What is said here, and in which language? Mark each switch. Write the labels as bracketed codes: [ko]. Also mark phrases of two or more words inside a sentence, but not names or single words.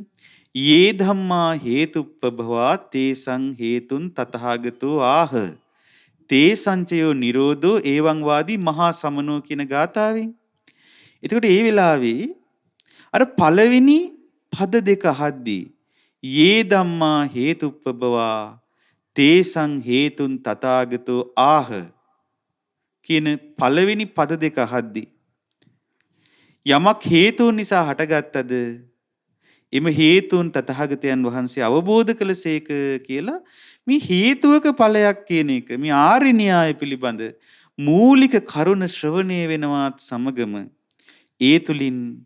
[pi] යේ ධම්මා හේතුප්පභවා තේසං හේතුන් තතහාගතෝ ආහ. තේ සංචයෝ නිරෝධෝ එවං වාදී මහා සමනෝ [si] කියන ගාථාවෙන්. එතකොට ඒ වෙලාවේ අර පළවෙනි පද දෙක අහද්දී [pi] යේ ධම්මා හේතුප්පභවා තේසං හේතුන් තථාගතෝ ආහ [si] කියන පළවෙනි පද දෙක අහද්දී යමක් හේතුන් නිසා හටගත්තද එම හේතුන් තථාගතයන් වහන්සේ අවබෝධ කළසේක කියලා මේ හේතුවක ඵලයක් කියන එක මේ ආර්ය න්‍යාය පිළිබඳ මූලික කරුණ ශ්‍රවණය වෙනවත් සමගම ඒ තුලින්